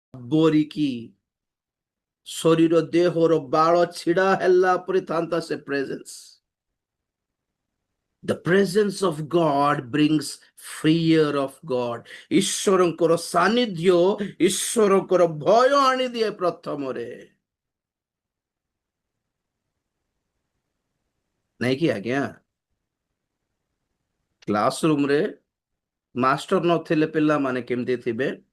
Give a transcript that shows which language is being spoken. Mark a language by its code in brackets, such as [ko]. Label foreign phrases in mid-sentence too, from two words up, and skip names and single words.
[or] ବୋରିକି ଶରୀର ଦେହର ବାଳ ଛିଡା ହେଲା ପରି ଥାନ୍ତା ସେ ପ୍ରେଜେନ୍ସ। [en] The presence of God brings fear of God. [or] ଈଶ୍ୱରଙ୍କର ସାନ୍ନିଧ୍ୟ ଈଶ୍ୱରଙ୍କର ଭୟ ଆଣିଦିଏ ପ୍ରଥମରେ, ନାଇଁ କି ଆଜ୍ଞା? କ୍ଲାସ ରୁମରେ ମାଷ୍ଟର ନଥିଲେ ପିଲାମାନେ କେମିତି ଥିବେ?